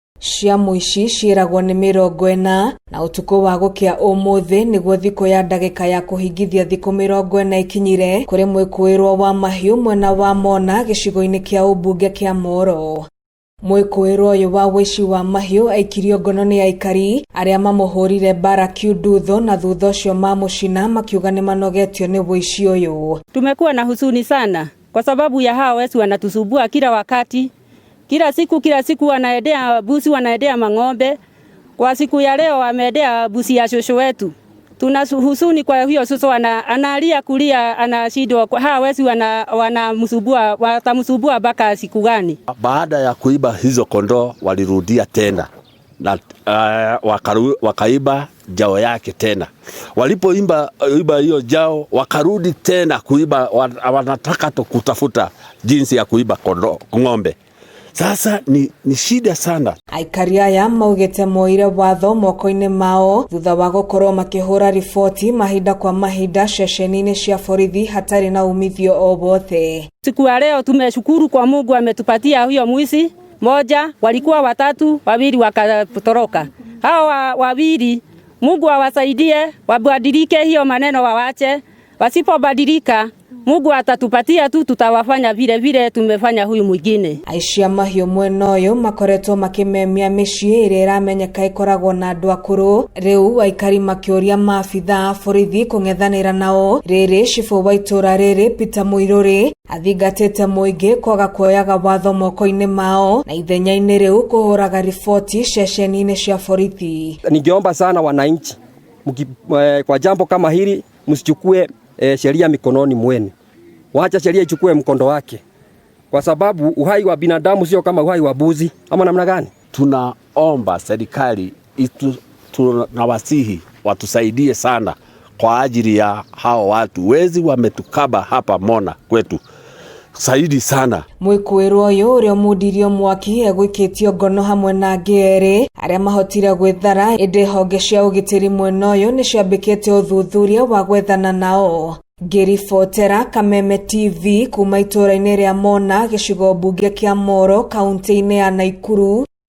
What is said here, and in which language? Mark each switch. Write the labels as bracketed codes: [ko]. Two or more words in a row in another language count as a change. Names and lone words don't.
[ki] cia muici ciiragwo ni 40 na utuko wa gukia umuthi niguo thiko ya ndagika ya kuhingithia thiko 40 ikinyire kuri mwikuirwo wa mahiu mwena wa Mona gicigo-ini kia ubunge kia Moro. Mwikuirwo uyu wa wici wa mahiu aikirio ngono ni aikari aria mamuhurire bara kiundutho na thutha ucio mamucina makiuga ni manogetio ni wici uyu. [sw] Tumekuwa na huzuni sana kwa sababu ya hao wezi wanatusumbua kila wakati. Kila siku wanaendea busi, wanaendea mang'ombe. Kwa siku ya leo wameendea busi ya shosho wetu. Tuna huzuni kwa hiyo shosho analia kulia, anashindwa hawa wezi wanamsumbua, watamsumbua mpaka siku gani? Baada ya kuiba hizo kondoo walirudia tena na wakaiba jao yake tena. Walipoiba hiyo jao wakarudi tena kuiba, wanataka kutafuta jinsi ya kuiba kondoo, ng'ombe. Sasa ni shida sana. [ki] Aikari aya maugite moire watho moko-ini mao thutha wa gukorwo makihura ripoti mahinda kwa mahinda ceceni-ini cia borithi hatari na umithio o wothe. [sw] Siku ya leo tumeshukuru kwa Mungu ametupatia huyo mwizi moja, walikuwa watatu, wawili wakatoroka. Hao wawili Mungu awasaidie, wabadilike hiyo maneno wawache. Wasipobadilika Mungu atatupatia tu, tutawafanya vile tumefanya huyu mwingine. [ki] Aicia mahiu mwena uyu makoretwo makimemia micii iria iramenyeka ikoragwo na andu akuru. Riu aikari makiuria maabitha borithi kung'ethanira nao. Riri cibu wa itura riri Peter Muiruri athingatite muingi kwaga kuoyaga watho moko-ini mao na ithenya-ini riu kuhuraga ripoti ceceni-ini cia borithi. [sw] Ningeomba sana wananchi kwa jambo kama hili msichukue sheria mikononi mwenu. Wacha sheria ichukue mkondo wake. Kwa sababu uhai wa binadamu sio kama uhai wa buzi. Ama namna gani? Tunaomba serikali tunawasihi watusaidie sana kwa ajili ya hao watu. Wezi wametukaba hapa Mona kwetu. Saidi sana. [ki] Mwikuirwo uyu uria mudirio mwaki egwikitio ngono hamwe na ngeri aria mahotire gwithara indi honge cia ugitiri mwena uyu ni ciambikite uthuthuria wa gwethana nao. Ngeri Fotera, Kameme TV kuma itura-ini ria Mona gicigo bunge kia Moro kaunti-ini ya Naikuru.